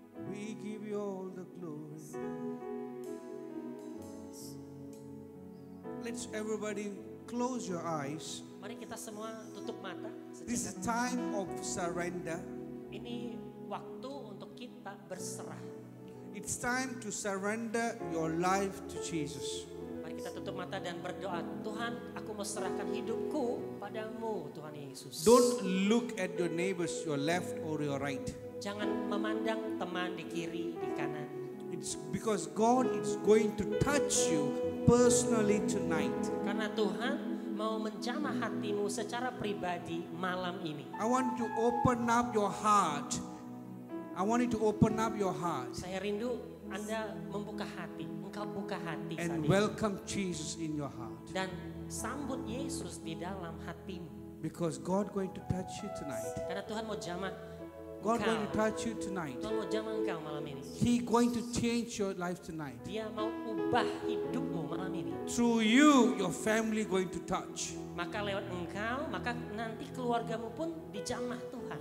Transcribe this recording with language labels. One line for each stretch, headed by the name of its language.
English: We give you all the glory. Let's everybody close your eyes.
Indonesian: Mari kita semua tutup mata.
English: This is time of surrender.
Indonesian: Ini waktu untuk kita berserah.
English: It's time to surrender your life to Jesus.
Indonesian: Mari kita tutup mata dan berdoa. Tuhan, aku mau serahkan hidupku padamu, Tuhan Yesus.
English: Don't look at your neighbors, your left or your right.
Indonesian: Jangan memandang teman di kiri, di kanan.
English: It's because God is going to touch you personally tonight.
Indonesian: Karena Tuhan mau menjamah hatimu secara pribadi malam ini.
English: I want you to open up your heart. I want you to open up your heart
Indonesian: Saya rindu Anda membuka hati. Engkau buka hati saat
English: and
Indonesian: ini.
English: welcome Jesus in your heart.
Indonesian: Dan sambut Yesus di dalam hatimu.
English: Because God going to touch you tonight.
Indonesian: Karena Tuhan mau jamah
English: God
Indonesian: engkau.
English: going to touch you tonight.
Indonesian: Tuhan mau jamah engkau malam ini.
English: He going to change your life tonight.
Indonesian: Dia mau ubah hidupmu malam ini.
English: Through you, your family going to touch.
Indonesian: Maka lewat engkau, maka nanti keluargamu pun dijamah Tuhan.